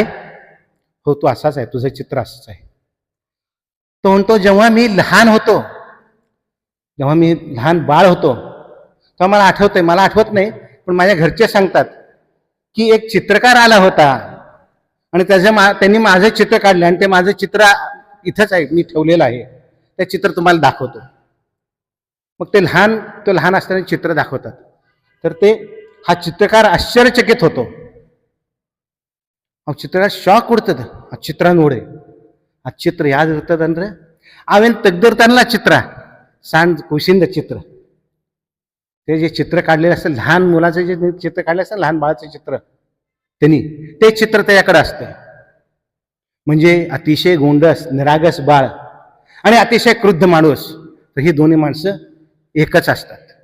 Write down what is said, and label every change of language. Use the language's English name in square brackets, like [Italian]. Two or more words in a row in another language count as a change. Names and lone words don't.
[Marathi] हो, तू असाच आहे, तुझं चित्र असंच आहे. तो म्हणतो, जेव्हा मी लहान बाळ होतो तेव्हा मला आठवतंय, मला आठवत नाही, पण माझ्या घरचे सांगतात की एक चित्रकार आला होता आणि त्यांनी माझं चित्र काढलं, आणि ते माझं चित्र इथंच आहे, मी ठेवलेलं आहे, ते चित्र तुम्हाला दाखवतो. मग ते लहान असताना चित्र दाखवतात. तर हा चित्रकार आश्चर्यचकित होतो. [Kannada] ಚಿತ್ರಕಾರ ಶಾಕ್ ಕೊಡ್ತದೆ ಆ ಚಿತ್ರ ನೋಡಿ. ಆ ಚಿತ್ರ ಯಾವ್ದು ಇರ್ತದಂದ್ರೆ, ಅವೇನು ತೆಗ್ದಿರ್ತಾನಲ್ಲ ಚಿತ್ರ, ಸಣ್ಣ ಖುಷಿಯಿಂದ [Marathi] चित्र, ते जे चित्र काढलेलं असतं, लहान मुलाचं जे चित्र काढलं असतं, लहान बाळाचं चित्र, ते चित्र त्याच्याकडे असतं. म्हणजे अतिशय गोंडस निरागस बाळ आणि अतिशय क्रुद्ध माणूस, तर ही दोन्ही माणसं एकच असतात.